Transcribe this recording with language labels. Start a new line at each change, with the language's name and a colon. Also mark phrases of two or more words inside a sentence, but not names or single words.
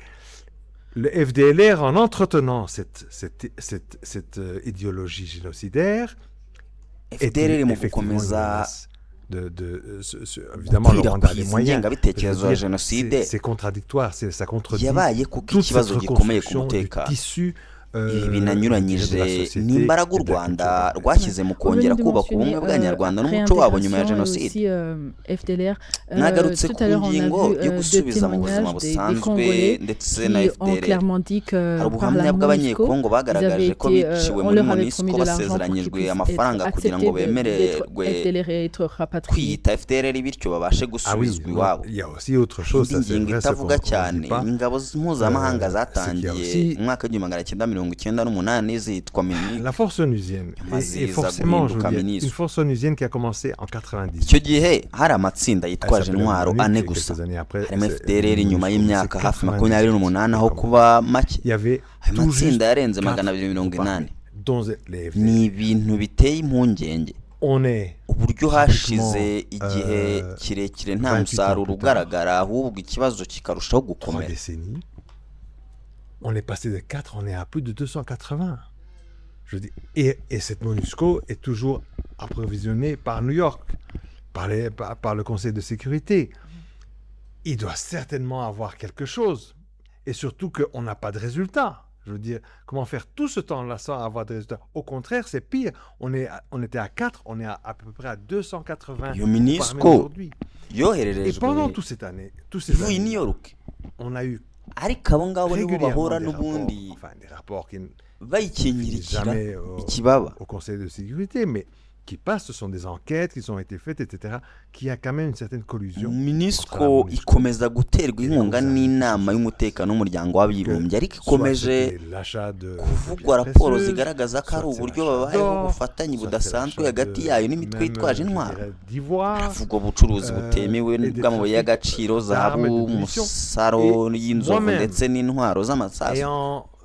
French: Le FDLR, en entretenant cette idéologie génocidaire, était effectivement une menace. Évidemment, le Rwanda a les moyens. C'est contradictoire, ça contredit toute cette reconstruction du tissu
Kinyarwanda: binanyuranyije n'imbaraga u Rwanda rwashyize mu kongera kubaka ubumwe bw'Abanyarwanda n'umuco wabo nyuma ya jenoside. Nagarutse ku ngingo yo gusubiza mu buzima busanzwe ndetse na FDLR. Hari ubuhamya bw'Abanyekongo bagaragaje ko biciwe muri MONUSCO basezeranyijwe amafaranga kugira ngo bemererwe kwiyita FDLR bityo babashe gusubizwa iwabo. Ingingo itavuga cyane ingabo mpuzamahanga zatangiye mu mwaka w'1990 1998 zitwa MINUSCO.
French: La force onusienne et forcément je veux dire une force onusienne qui a commencé en 98.
Kinyarwanda: icyo gihe hari amatsinda yitwaje intwaro ane gusa harimo FDLR nyuma y'imyaka hafi 28 aho kuba make ayo matsinda yarenze 280 ni ibintu biteye impungenge uburyo hashize igihe kirekire nta musaruro ugaragara ahubwo ikibazo kikarushaho gukomera.
French: On est passé de 4, on est à plus de 280. Je dis, et cette MONUSCO est toujours approvisionnée par New York, par le Conseil de sécurité. Il doit certainement avoir quelque chose. Et surtout qu'on n'a pas de résultats. Je veux dire, comment faire tout ce temps-là sans avoir de résultats? Au contraire, c'est pire. On était à 4, on est à peu près à 280 aujourd'hui. Et pendant toute cette année, on a eu
Kinyarwanda: ariko abo ngabo nibo bahura n'ubundi bayikinyirikira ikibaba
French: au Conseil de sécurité, mais qui passent, ce sont des enquêtes qui ont été faites, etc., qui a quand même une certaine collusion.
Kinyarwanda: MONUSCO ikomeza guterwa inkunga n'inama y'umutekano w'umuryango w'abibumbye ariko ikomeje kuvugwa raporo zigaragaza ko ari uburyo babayeho ubufatanye budasanzwe hagati yayo n'imitwe yitwaje intwaro. Havugwa ubucuruzi butemewe bw'amabuye y'agaciro, zahabu, umusaro y'inzovu ndetse n'intwaro z'amasasu.